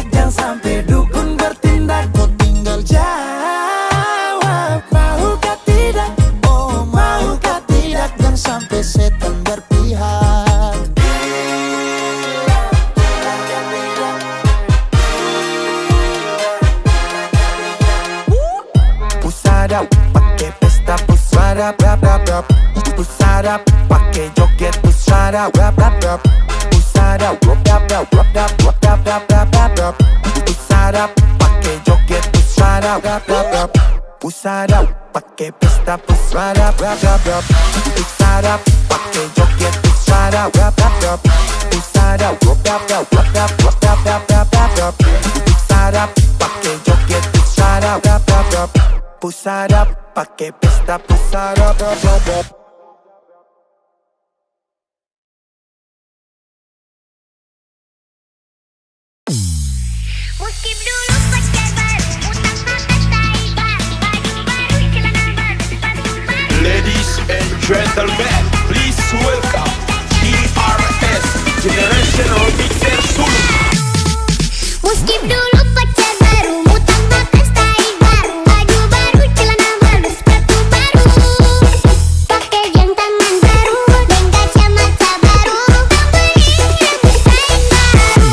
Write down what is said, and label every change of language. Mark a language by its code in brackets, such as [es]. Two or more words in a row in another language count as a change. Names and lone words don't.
[id] Jangan sampai dukun bertindak. Kau tinggal jawab mau kah tidak. Oh mau kah tidak. Jangan sampai setan berpihak. Pusada pakai pesta pusada rap rap rap. Pusada pakai joget pusada rap rap rap. Pusada rap rap rap rap rap rap rap rap rap rap. Pusada pakai joget pusada rap rap rap. Pusada pakai pesta pusada rap rap rap. Pusada pakai joget pusada rap rap rap. Pusada rap rap rap rap rap rap rap rap rap rap. Pusada pakai joget pusada rap rap rap. Pusada pakai pesta pusada rap rap rap. Skip dulu pacar baru, utang makan tai baru, baju baru, celana baru, sepatu baru. [en] Ladies and gentlemen, please welcome GRS Generational Mixer Sulu. [id] Skip dulu pacar baru, utang makan tai baru, baju baru, celana baru, sepatu baru. Pakai jam tangan baru, dan kacamata baru, beli rambut kain baru.